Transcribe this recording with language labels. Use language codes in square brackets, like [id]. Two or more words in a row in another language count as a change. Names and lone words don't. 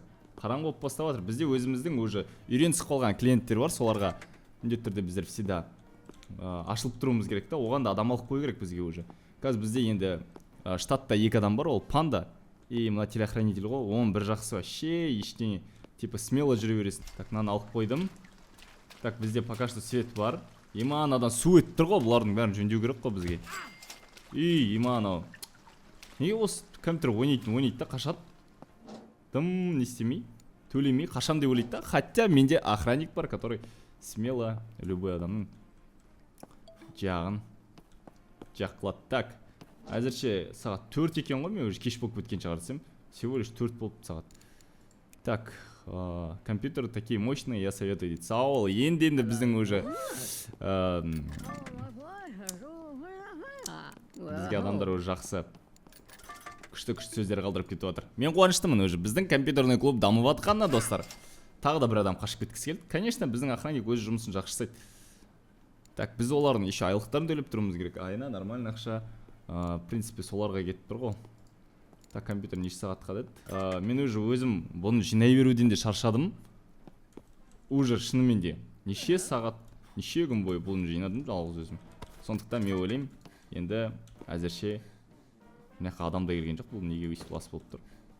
[kk] Қараңғы болып бастап жатыр. Бізде өзіміздің уже үйренісіп қалған клиенттер бар, соларға міндетті түрде біздер всегда ашылып тұруымыз керек та, оған да адам алып қою керек бізге уже. Қазір бізде енді штатта 2 адам бар, ол панда и мына телохранитель ғой, оның бір жақсы вообще ештеңе, [ru] типа смело [kk] жүре бересің. Так, мынаны алып қойдым. Так, бізде [ru] пока что [kk] свет бар. Иманадан су өтіп тұр ғой, бұлардың бәрін жөндеу керек қой бізге. Иманау. Неге осы компьютер ойнайды да, қашады? Дым не істемей, төлемей, қашам деп ойлайды да. Хотя менде охранник бар, [ru] который смело любой [kk] адамның жағын қылады. Так, әзірше сағат 4 екен ғой, мен уже кеш болып кеткен шығар десем. [ru] Всего лишь [kk] 4 болып сағат. [ru] Так, компьютер такие мощные, я советую дейді. [kk] Сау, енді біздің уже бізге адамдар уже жақсы күшті сөздер қалдырып кетіп отыр. Мен қуаныштымын уже. Біздің [ru] компьютерный клуб [kk] дамып жатқанына, достар. Тағы да бір адам қашып кеткісі келді. Конечно, біздің охранник өз жұмысын жақсы жасайды. Так, біз олардың еще айлықтарын төлеп тұруымыз керек. Айына нормальный ақша. [ru] В принципе, [kk] соларға кетіп тұр ғой. Так, компьютер неше сағатқа деді. Мен уже өзім бұны жинай беруден де шаршадым. Уже шынымен де неше сағат, неше күн бойы бұны жинадым жалғыз өзім. Сондықтан мен ойлаймын, енді әзірше мына адам да келген жоқ, бұл неге өйстіп лас болып тұр.